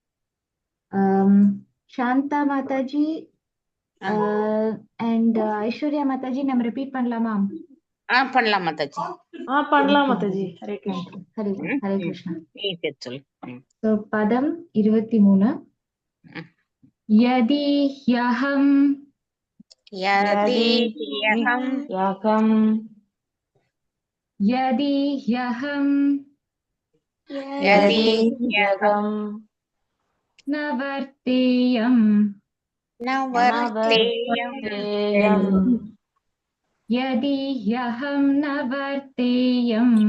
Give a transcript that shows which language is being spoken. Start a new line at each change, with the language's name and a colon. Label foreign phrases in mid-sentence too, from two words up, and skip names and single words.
Tamil: சாந்தா மாதாஜி அண்ட் ஐஸ்வர்யா மாதாஜி நம்ம ரிப்பீட் பண்ணலாமா? பண்ணலாம் மாதாஜி. பண்ணலாம் மாதாஜி.
Sanskrit: हरे कृष्ण. हरे कृष्ण.
Tamil: சொல்லு. So, பதம் 23.
Sanskrit: यदि ह्यहं यदि न वर्तेयं यदि ह्यहं न वर्तेयं